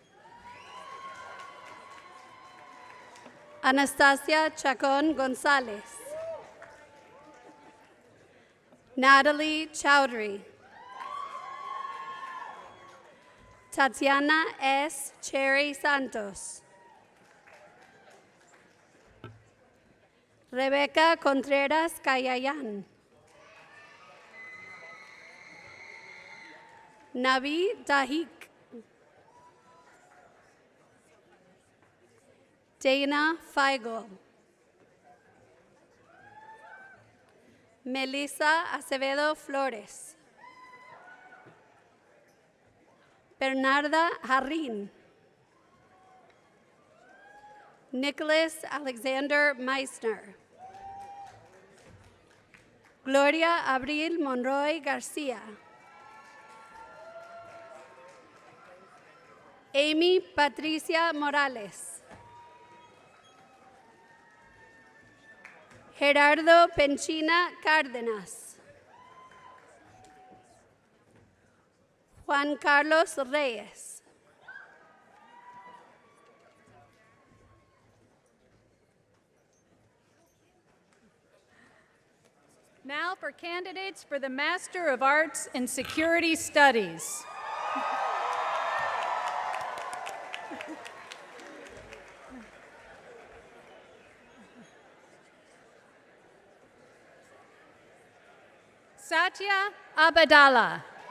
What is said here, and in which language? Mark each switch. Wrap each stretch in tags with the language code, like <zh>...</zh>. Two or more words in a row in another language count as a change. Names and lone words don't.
<en>Anastasia Chacon Gonzalez. Natalie Chowdhury. Tatiana S. Cherry Santos. Rebecca Contreras Cayayan. Nabi Dahik. Dana Feigl. Melissa Acevedo Flores. Bernarda Jarrin. Nicholas Alexander Meissner. Gloria Abril Monroy Garcia. Amy Patricia Morales. Gerardo Penchina Cárdenas. Juan Carlos Reyes. Now for candidates for the Master of Arts in Security Studies. Satya Abadala.</en>